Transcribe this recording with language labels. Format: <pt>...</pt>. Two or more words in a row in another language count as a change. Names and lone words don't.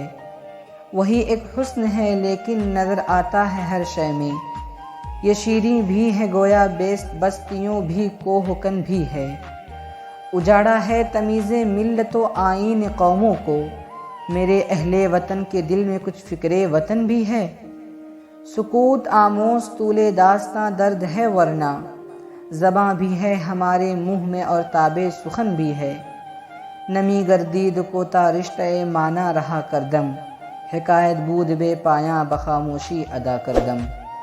<ur>وہی ایک حسن ہے لیکن نظر آتا ہے ہر شے میں، یہ شیریں بھی ہے گویا بستیوں بھی کوہ کن بھی ہے۔ اجاڑا ہے تمیز ملت و آئین قوموں کو، میرے اہل وطن کے دل میں کچھ فکر وطن بھی ہے۔ سکوت آموز طول داستاں درد ہے ورنہ، زباں بھی ہے ہمارے منہ میں اور تاب سخن بھی ہے۔</ur> <fa>نمی گردید کوتا رشتہ مانا رہا کردم، حکایت بود بے پایاں بخاموشی ادا کردم۔</fa>